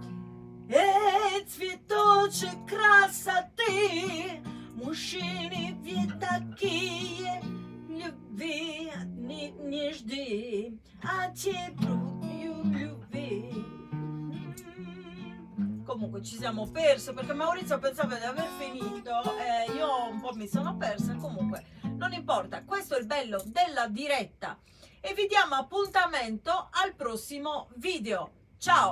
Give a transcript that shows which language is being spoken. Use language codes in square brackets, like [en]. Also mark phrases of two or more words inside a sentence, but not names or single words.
[ru] Цветочек красоты, мужчины ведь такие, любви не жди, а те brutto любви. [it] Comunque ci siamo persi perché Maurizio pensava di aver finito e io un po' mi sono persa. Comunque non importa, questo è il bello della diretta e vi diamo appuntamento al prossimo video.